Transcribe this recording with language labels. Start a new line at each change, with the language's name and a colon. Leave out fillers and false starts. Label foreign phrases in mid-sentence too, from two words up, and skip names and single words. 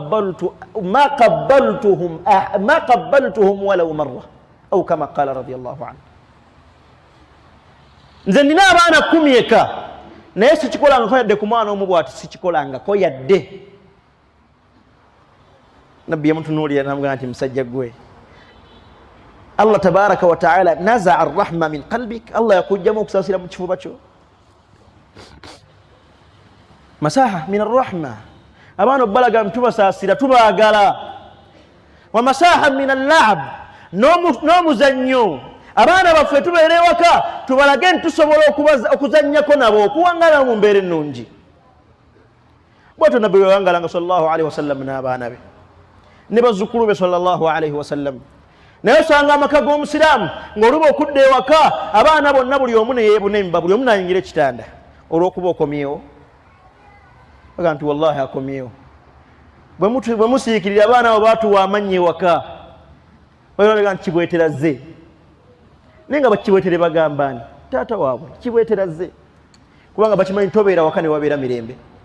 Arabic: قبلتهم ولو مرة أو كما قال رضي الله عنه
Ganda: nze nina abaana 10 eka naye sikikolanga ko yadde ku mwana omu bw'ati sikikolanga ko yadde nabbi yamutunuulira namugamba nti musajja gwe Allah
Arabic: تبارك وتعالى نزع الرحمة من قلبك
Ganda: Allah yakujjamu okusaasira mu kifuba kyo
Arabic: مساحة من الرحمة
Ganda: abaana obbalaga tubasaasira tubaagala
Arabic: ومساحة من اللعب
Ganda: n'omuzannyo abaana baffe tubeere ewaka tubalage nti tusobola okuzannyako nabo okuwangala mu mbeera ennungi bw'atyo nabbi bwe wangalanga
Arabic: صلى الله عليه وسلم
Ganda: n'abaana be ne bazzukulu be
Arabic: صلى الله عليه
Ganda: wasallam naye osanga amaka g'omusiraamu ng'oluba okudda ewaka abaana bonna buli omu ne yeebuna emba buli omu n'ayingira ekitanda olw'okuba okomyewo baga nti wallahi akomyewo bwe musiikirira abaana abo baatuwa amannya ewaka baga nti kibwetera zze naye nga bakibwetere bagamba ni taata waabwe kibwetera zze kubanga bakimanyi tobeera waka ne wabeera mirembe